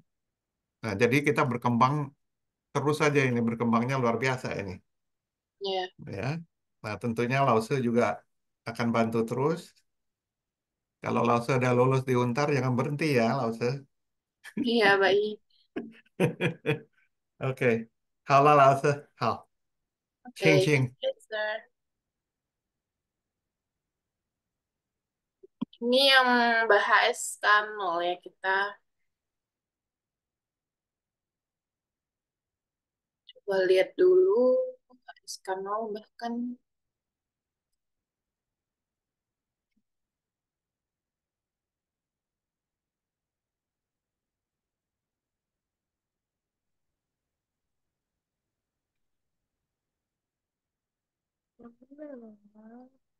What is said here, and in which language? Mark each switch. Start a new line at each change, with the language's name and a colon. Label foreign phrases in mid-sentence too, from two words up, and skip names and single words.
Indonesian: Nah, jadi kita berkembang terus saja ini berkembangnya luar biasa ini Iya, ya. Nah, tentunya Lause juga akan bantu terus. Kalau Lause udah lulus di Untar jangan berhenti ya Lause. iya baik. Oke.
Chinese: 好了，老师，好，亲
English: Oke, thank
Chinese: 亲。
English: you, sir.
Indonesian: Ini yang bahas kanol ya kita coba lihat dulu bahas kanol bahkan Yang benar, Mama.